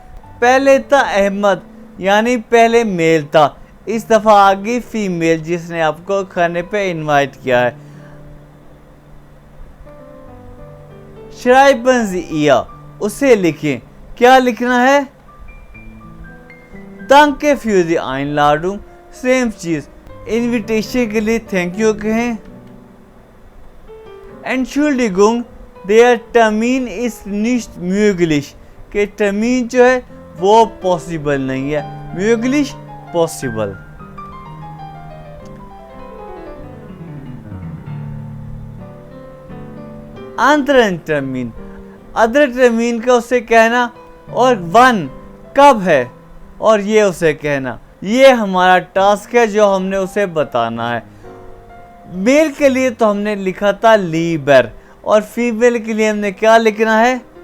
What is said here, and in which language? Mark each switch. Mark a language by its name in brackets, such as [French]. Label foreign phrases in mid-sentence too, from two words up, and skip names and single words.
[Hindi] पहले था अहमद यानी पहले मेल था, इस दफा आ गई फीमेल जिसने आपको खाने पे इनवाइट किया है। [German] Schreiben Sie ihr, [Hindi] उसे लिखें। क्या लिखना है? [German] Danke für die Einladung। [Hindi] सेम चीज, इनविटेशन के लिए [English] thank you [Hindi] कहें। [German] Entschuldigung, der Termin ist nicht möglich। [Hindi] के टर्मीन जो है वो पॉसिबल नहीं है, [German] möglich पॉसिबल। anderen Termin, [Hindi] अदर टर्मीन का उसे कहना और वन कब है और ये उसे कहना। ये हमारा टास्क है जो हमने उसे बताना है। मेल के लिए तो हमने लिखा था लीबर और फीमेल के लिए हमने क्या लिखना है?